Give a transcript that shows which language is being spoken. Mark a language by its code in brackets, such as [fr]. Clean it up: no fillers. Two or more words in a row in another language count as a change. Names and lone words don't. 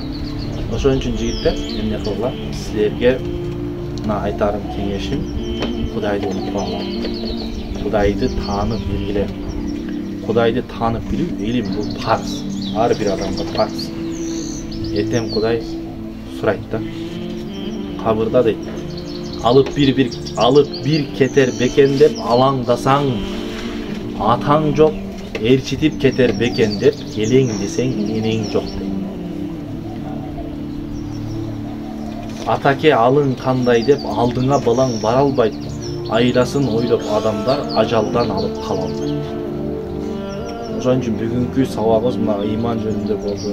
[ky] Ошон үчүн жигиттер, эмне кылгыла? Силерге мына айтарым кеңешим, Кудайды унутпагыла. Кудайды таанып билгиле. Кудайды таанып билүү илим бул парз. Ар бир адамга парз. Эртең Кудай сурайт да. Кабырда дейт. Alıp bir keter beken dep alаңдасаң, атаң жоқ, ээрчитип кетер бекен деп элең десең энең жоқ дейт. Атаке алың кандай деп алдыңа балаң бара албайт, айласын ойлоп адамдар ажалдан алып кала албайт. Ошон үчүн бүгүнкү сабагыбыз мына ыйман жөнүндө болду.